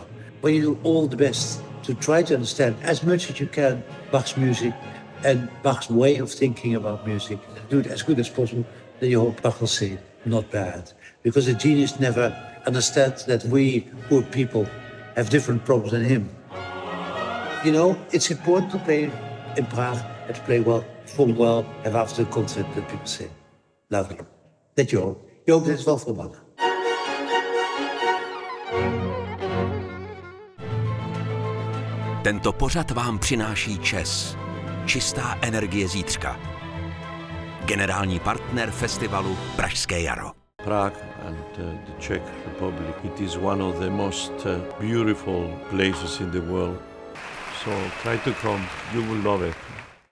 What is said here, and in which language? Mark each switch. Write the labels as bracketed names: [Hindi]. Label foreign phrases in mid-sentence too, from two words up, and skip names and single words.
[English] When you do all the best to try to understand as much as you can Bach's music and Bach's way of thinking about music, do it as good as possible, then you hope Bach will say, not bad. Because a genius never understands that we poor people have different problems than him. You know, it's important to play in Prague and to play well, perform well, have after the concert that people say, lovely. That you hope. [Dutch] Je hoopt het wel voor Bach. [Czech] Tento pořad vám přináší ČES. Čistá energie zítřka. Generální partner festivalu Pražské jaro. [English] Prague and the Czech Republic, it is one of the most beautiful places in the world. So try to come, you will love it.